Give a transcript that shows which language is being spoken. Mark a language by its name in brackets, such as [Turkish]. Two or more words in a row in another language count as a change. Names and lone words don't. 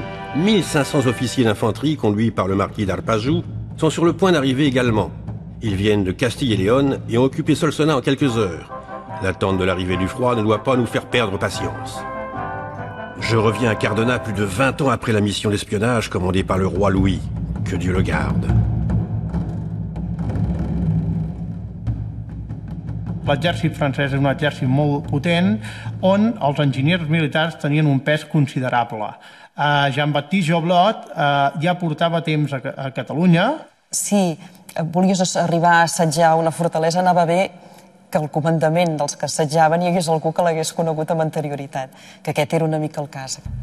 [French] 1500 officiers d'infanterie conduits par le marquis d'Arpajou sont sur le point d'arriver également. Ils viennent de Castille et Léon et ont occupé Solsona en quelques heures. L'attente de l'arrivée du froid ne doit pas nous faire perdre patience. Je reviens à Cardona plus de 20 ans après la mission d'espionnage commandée par le roi Louis. Que Dieu le garde. [Catalan] L'exèrcit francès és un exèrcit molt potent on els enginyers militars tenien un pes considerable. Jean-Baptiste Joblot ja portava temps a Catalunya. Si volies arribar a assetjar una fortalesa, anava bé que el comandament dels que assetjaven hi hagués algú que l'hagués conegut amb anterioritat, que aquest era una mica el cas.